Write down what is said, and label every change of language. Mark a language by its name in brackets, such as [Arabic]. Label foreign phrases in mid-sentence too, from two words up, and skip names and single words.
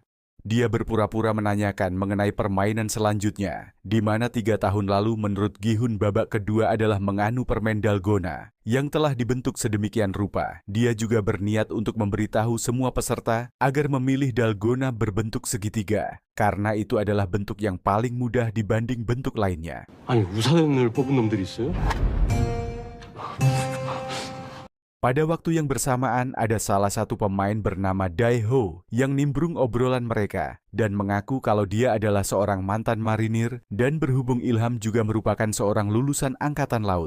[Indonesian] Dia berpura-pura menanyakan mengenai permainan selanjutnya, di mana 3 tahun lalu menurut Gi-hun babak kedua adalah menganu permen dalgona yang telah dibentuk sedemikian rupa. Dia juga berniat untuk memberitahu semua peserta agar memilih dalgona berbentuk segitiga, karena itu adalah bentuk yang paling mudah dibanding bentuk lainnya. [Korean] 아니 우산을 뽑은 놈들이 있어요? [Indonesian] Pada waktu yang bersamaan, ada salah satu pemain bernama Dae-ho yang nimbrung obrolan mereka dan mengaku kalau dia adalah seorang mantan marinir dan berhubung Ilham juga merupakan seorang lulusan angkatan laut.